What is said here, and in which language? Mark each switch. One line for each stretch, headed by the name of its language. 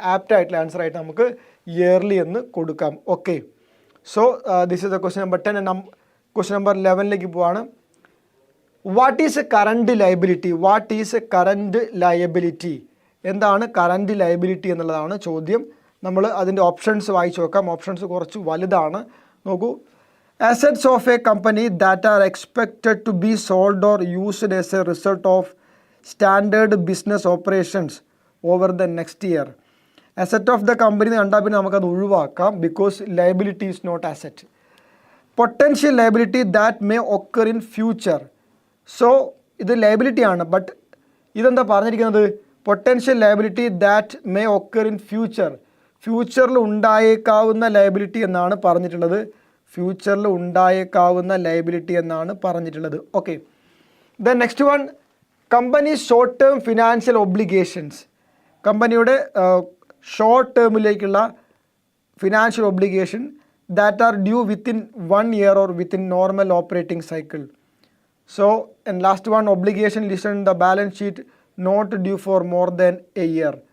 Malayalam: Apt ആയിട്ടുള്ള answer ആയിട്ട് നമുക്ക് ഇയർലി എന്ന് കൊടുക്കാം.
English: Okay, so this is the question number 10.
Malayalam: Question number 11ലേക്ക് പോവാണ്.
English: What is a current liability? What is a current liability?
Malayalam: എന്താണ് current liability എന്നുള്ളതാണ് ചോദ്യം. നമ്മൾ അതിൻ്റെ ഓപ്ഷൻസ് വായിച്ചു നോക്കാം. ഓപ്ഷൻസ് കുറച്ച് വലുതാണ്. നോക്കൂ.
English: Assets of a company that are expected to be sold or used as a result of standard business operations over the next year. Asset of the company
Malayalam: കണ്ടാൽ പിന്നെ നമുക്കത് ഒഴിവാക്കാം.
English: Because liability is not asset. Potential liability that may occur in future. So
Malayalam: ഇത് liability ആണ്.
English: but
Malayalam: ഇതെന്താ പറഞ്ഞിരിക്കുന്നത്?
English: Potential liability that may occur in future.
Malayalam: ഫ്യൂച്ചറിൽ ഉണ്ടായേക്കാവുന്ന ലയബിലിറ്റി എന്നാണ് പറഞ്ഞിട്ടുള്ളത്. ഫ്യൂച്ചറിൽ ഉണ്ടായേക്കാവുന്ന ലയബിലിറ്റി എന്നാണ് പറഞ്ഞിട്ടുള്ളത്.
English: Okay, then next one, company short term financial obligations. കമ്പനിയുടെ short ടേമിലേക്കുള്ള financial obligation that are due within 1 year or within normal operating cycle. So, and last one, obligation listed in the balance sheet not due for more than a year.